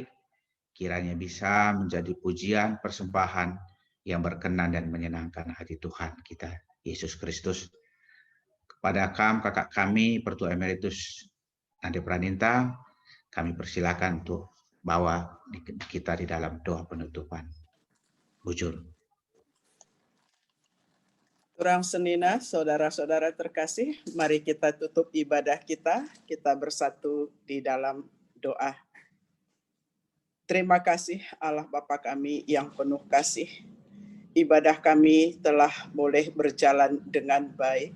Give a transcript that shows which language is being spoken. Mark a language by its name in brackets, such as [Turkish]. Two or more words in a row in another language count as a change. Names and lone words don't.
[Indonesian] Kiranya bisa menjadi pujian, persembahan yang berkenan dan menyenangkan hati Tuhan kita, Yesus Kristus. Kepada kakak kami, Pertua Emeritus Nade Praninta, kami persilakan untuk bawa kita di dalam doa penutupan. Bujur. [Batak Karo] Turang senina, [Indonesian] saudara-saudara terkasih, mari kita tutup ibadah kita bersatu di dalam doa. Terima kasih Allah Bapa kami yang penuh kasih. Ibadah kami telah boleh berjalan dengan baik.